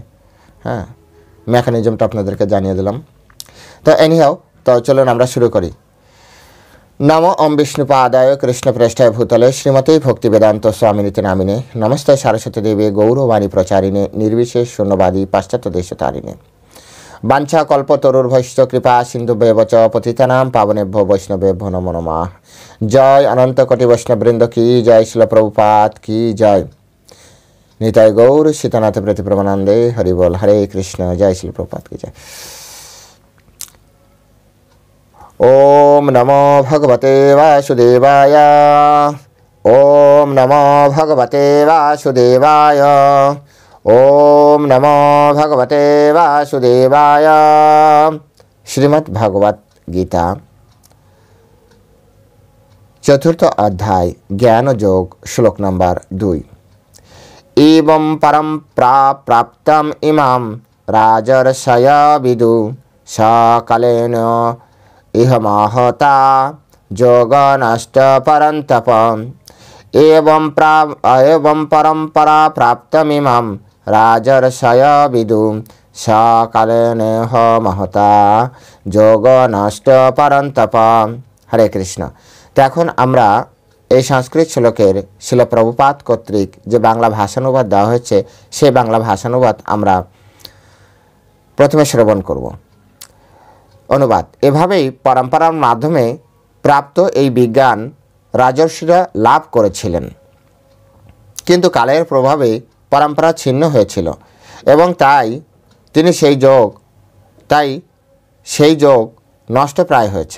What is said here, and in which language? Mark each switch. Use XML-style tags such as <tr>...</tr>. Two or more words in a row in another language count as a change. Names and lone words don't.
<bn>মেকানিজমটা আপনাদেরকে জানিয়ে দিলাম। তো এনিহাও, তো চলুন আমরা শুরু করি।</bn> <sa>নমো ওম বিষ্ণুপাদায় কৃষ্ণপ্রেষ্ঠায় ভূতলে শ্রীমতে ভক্তিবেদান্ত স্বামিনীতি নামিনে নমস্তে সারস্বতী দেবী গৌরবাণী প্রচারিণে নির্বিশেষ শূন্যবাদী পাশ্চাত্য দেশতারিণে বাঞ্ছা কল্পতরুর্ভৈশ্চ কৃপা সিন্ধুভ্যেব চ পতিতানাং পাবনেভ্যো বৈষ্ণবেভ্যো নমো নমঃ।</sa> <bn>জয় অনন্ত কোটি বৈষ্ণববৃন্দ কি জয়, শিল প্রভুপাদ কি জয়, নিতাই গৌর সীতানাথ প্রতি প্রমানন্দে হরি বল। হরে কৃষ্ণ। জয় শিল প্রভুপাদ কি জয়।</bn> <sa>ওম নমো ভগবতে বাসুদেবায়। ওম নমো ভগবতে বাসুদেবায়। ওম নমো ভগবতে বাসুদেবায়।</sa> <bn>শ্রীমদ্ ভাগবত গীতা চতুর্থ অধ্যায় জ্ঞানযোগ, শ্লোক নম্বর 2।</bn> <sa>एवं परम प्राप्तम इमाम राजर्षय विदु सकलेन इह महता जोगनष्ट परंतप। एवं परंपरा प्राप्तमिमाम राजर्षय विदु सकलेन इह महता जोगनष्ट परंतप। हरे कृष्ण।</sa> <bn>तो এখন আমরা এই সংস্কৃত শ্লোকের শিল প্রভুপাদ কর্তৃক যে বাংলা ভাষানুবাদ দেওয়া হয়েছে, সেই বাংলা ভাষানুবাদ আমরা প্রথমে শ্রবণ করব। অনুবাদ: এভাবেই পরম্পরার মাধ্যমে প্রাপ্ত এই বিজ্ঞান রাজর্ষিরা লাভ করেছিলেন, কিন্তু কালের প্রভাবে পরম্পরা ছিন্ন হয়েছিল, এবং তাই সেই যোগ নষ্টপ্রায় হয়েছে।</bn>